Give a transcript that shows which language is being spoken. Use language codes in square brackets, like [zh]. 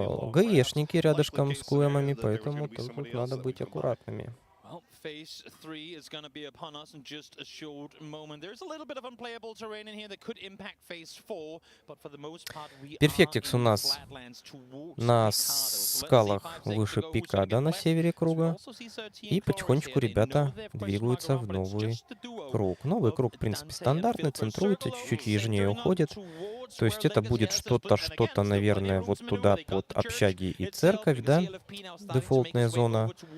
[ru] ГАИшники рядышком с КУЭМами, поэтому тут надо быть аккуратными. [en] Phase 3 is going to be upon us in just a short moment. There's a little bit of unplayable terrain in here that could impact Phase 4, but for the most part we [ru] Перфектикс у нас на скалах выше пика, да, на севере круга. И потихонечку ребята двигаются в новый круг. Новый круг, в принципе, стандартный, центруется, чуть-чуть южнее уходит. То есть это будет что-то, наверное, вот туда под общаги и церковь, да, дефолтная зона.